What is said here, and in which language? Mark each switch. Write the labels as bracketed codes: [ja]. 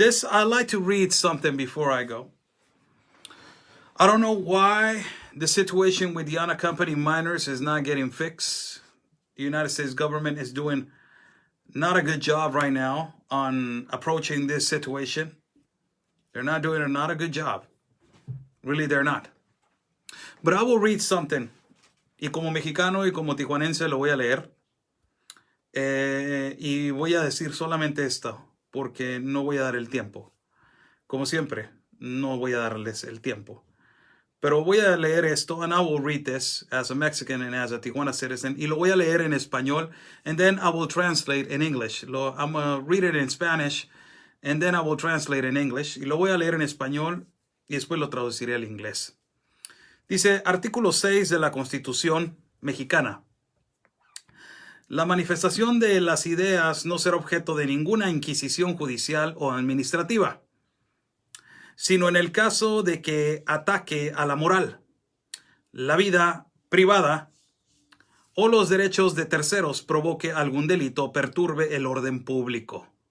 [en] I like to read something before I go. I don't know why the situation with the unaccompanied minors is not getting fixed. The United States government is doing not a good job right now on approaching this situation. They're not doing not a good job. Really, they're not. But I will read something. [es] Y como mexicano y como tijuanense lo voy a leer. Y voy a decir solamente esto, porque no voy a dar el tiempo. Como siempre, no voy a darles el tiempo. Pero voy a leer esto, [en] and I will read this as a Mexican and as a Tijuana citizen. [es] Y lo voy a leer en español, [en] and then I will translate in English. I'm going to read it in Spanish, and then I will translate in English. [es] Y lo voy a leer en español, y después lo traduciré al inglés. Dice, artículo 6 de la Constitución Mexicana. La manifestación de las ideas no será objeto de ninguna inquisición judicial o administrativa, sino en el caso de que ataque a la moral, la vida privada o los derechos de terceros, provoque algún delito o perturbe el orden público.